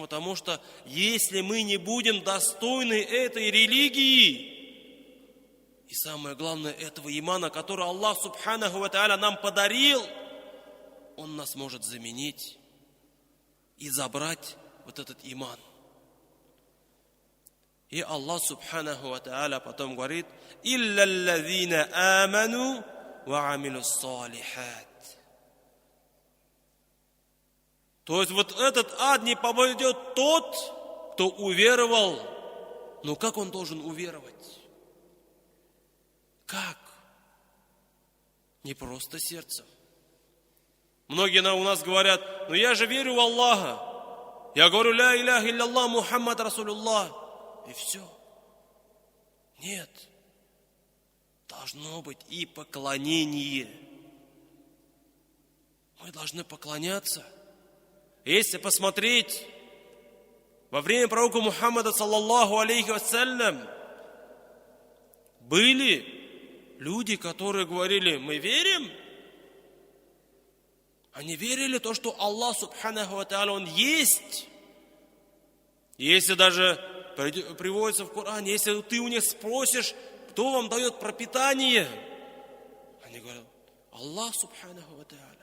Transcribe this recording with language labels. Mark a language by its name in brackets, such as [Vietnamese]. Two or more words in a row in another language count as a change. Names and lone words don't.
[Russian] Потому что если мы не будем достойны этой религии, и самое главное, этого имана, который Аллах [Arabic] سبحانه وتعالى [Russian] нам подарил, Он нас может заменить и забрать вот этот иман. И Аллах [Arabic] سبحانه وتعالى [Russian] потом говорит: [Arabic] «إلا الذين آمنوا وعملوا الصالحات». [Russian] То есть вот этот ад не попадет тот, кто уверовал. Но как он должен уверовать? Как? Не просто сердцем. Многие у нас говорят: ну я же верю в Аллаха. Я говорю: [Arabic] لا إله إلا الله محمد رسول الله. [Russian] И все. Нет. Должно быть и поклонение. Мы должны поклоняться. Если посмотреть, во время пророка Мухаммада [Arabic] صلى الله عليه وسلم [Russian] были люди, которые говорили: мы верим. Они верили в то, что Аллах [Arabic] سبحانه وتعالى, [Russian] Он есть. Если даже приводится в Коране, если ты у них спросишь, кто вам дает пропитание, они говорят: [Arabic] الله سبحانه وتعالى.